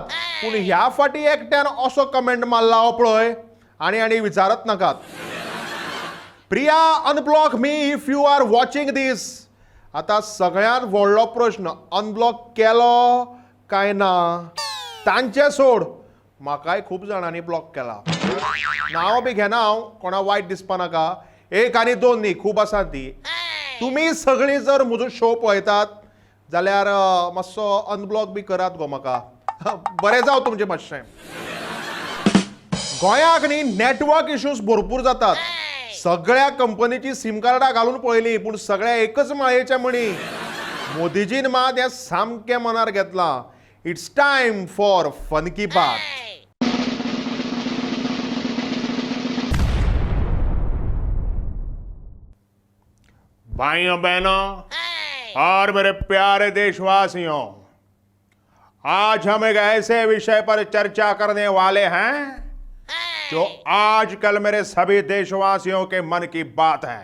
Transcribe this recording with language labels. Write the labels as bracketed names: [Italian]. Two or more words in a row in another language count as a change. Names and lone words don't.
[Konkani] पूण ह्या फाटी एकट्यान असो कमेंट मारला हो पळय, आनी विचारत नाकात. [English] Priya unblock me if you are watching this. [Konkani] आता सगळ्यात व्हडलो प्रश्न, अनब्लॉक केलो काय ना. तांचे सोड, म्हाकाय खूब जाणांनी ब्लॉक केला. नांव बी घेना हांव, कोणा वायट दिसपा नाका. एक आनी दोन न्ही, खूब आसात ती. तुमी सगळीं जर म्हजो शो पळयतात जाल्यार मातसो अनब्लॉक बी करात गो म्हाका. बरें जावं तुमचें मातशें. गोंयाक न्ही [English] network issues [Konkani] भरपूर जातात. सगळ्या कंपनीची सिम कार्डां घालून पळयलीं पूण सगळ्या एकच माळयेचे म्हणी. मोदीजीन मात हें सामकें मनार घेतलां. [English] It's time for fun [Hindi] की बात. भाइयों बहनों और मेरे प्यारे देशवासियों, आज हम एक ऐसे विषय पर चर्चा करने वाले हैं जो आजकल मेरे सभी देशवासियों के मन की बात है.